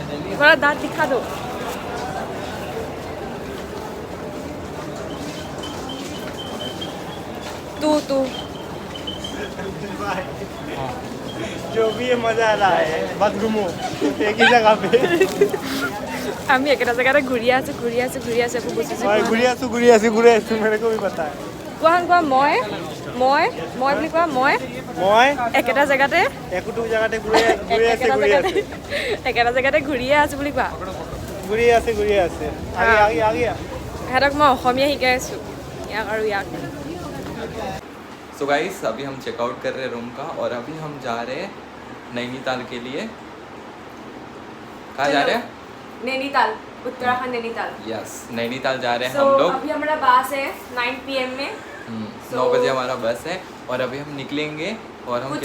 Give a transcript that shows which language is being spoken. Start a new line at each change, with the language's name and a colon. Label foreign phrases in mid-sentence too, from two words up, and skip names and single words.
Hindi: थोड़ा दांत दिखा दो। तू जो भी है मजा आ रहा है, बस घूमो एक ही जगह पे।
Assamese: আমি একেটা জেগাতে ঘূৰি আছোঁ একো বুজিছোঁ
Hindi: भाई
Assamese: ঘূৰি আছোঁ
Hindi: मेरे को भी पता है
Assamese: কোৱা মই বুলি কোৱা মই মই একেটা জেগাতে একোটো জায়গাতে ঘূৰি আছে একেটা জেগাতে ঘূৰিয়ে আছোঁ বুলি কোৱা ঘূৰি আছে আগে সিহঁতক মই অসমীয়া শিকাই আছোঁ ইয়াক আৰু ইয়াক
English: so guys
Hindi: अभी हम चेकआउट कर रहे हैं रूम का और अभी हम जा रहे हैं नैनीताल के लिए कहाँ जा रहे हैं नैनीताल उत्तराखंड नैनीताल यस नैनीताल जा रहे हैं
English: So,
Hindi: हम लोग अभी हमारा बस है 9 PM में 9 बजे हमारा बस है और अभी हम निकलेंगे और हम